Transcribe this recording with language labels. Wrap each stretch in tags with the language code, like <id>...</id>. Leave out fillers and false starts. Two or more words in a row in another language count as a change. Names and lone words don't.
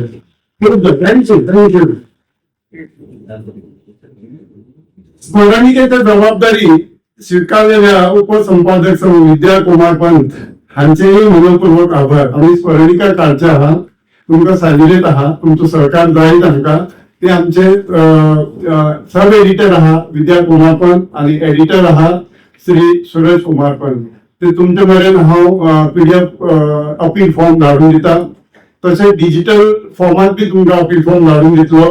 <kok>थँक्यू. स्मरणिकेची जबाबदारी स्वीकारलेल्या उपसंपादक विद्या कुमार पंत हांचेही मनपूर्वक आभार. आम्ही स्मरणिका काढच्या आहात, तुमकां सांगिल्लेत आहात, तुमचं सहकार जाय तांकां. ते आमचे</kok> <en>sub editor</en> <kok>आहात विद्या कुमार पंत आणि एडिटर आहात श्री सुरेश कुमार पंत. ते तुमचे मेरेन हांव PDF</kok> <en>appeal form</en> <kok>धाडून दिता. तशेंच डिजिटल फॉर्मात बी तुमकां</kok> <en>appeal form</en> <kok>धाडून दितलो.</kok>